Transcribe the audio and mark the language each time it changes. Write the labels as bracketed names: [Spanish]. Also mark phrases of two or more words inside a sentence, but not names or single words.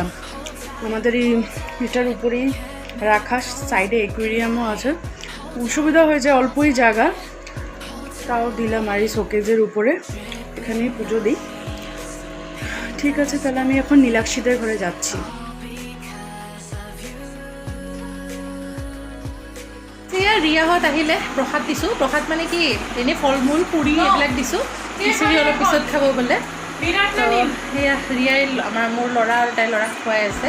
[Bangla] আমাদের এই এটার উপরেই রাখা, সাইডে অ্যাকুয়ারিয়ামও আছে, অসুবিধা হয়ে যায়, অল্পই জায়গা, তাও দিলাম। আর এই শোকেজের উপরে এখানেই পুজো দিই। ঠিক আছে, তাহলে আমি এখন নীলাক্ষীদের ঘরে যাচ্ছি। [Assamese] ৰিয়াহঁত আহিলে, প্ৰসাদ দিছোঁ। প্ৰসাদ মানে কি, এনেই ফল মূল পুৰি এইবিলাক দিছোঁ। খিচিৰি অলপ পিছত খাব বোলে। সেয়া ৰিয়াই মোৰ ল'ৰা আৰু তাইৰ ল'ৰাক খুৱাই আছে।